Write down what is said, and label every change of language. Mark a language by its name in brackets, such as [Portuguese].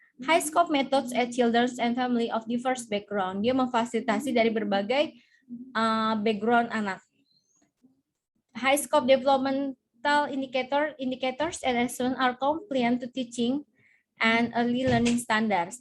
[English] High scope methods at children and family of diverse background. [Indonesian] Dia memfasilitasi dari berbagai background anak. [English] High scope development indicators and assessment are compliant to teaching and early learning standards.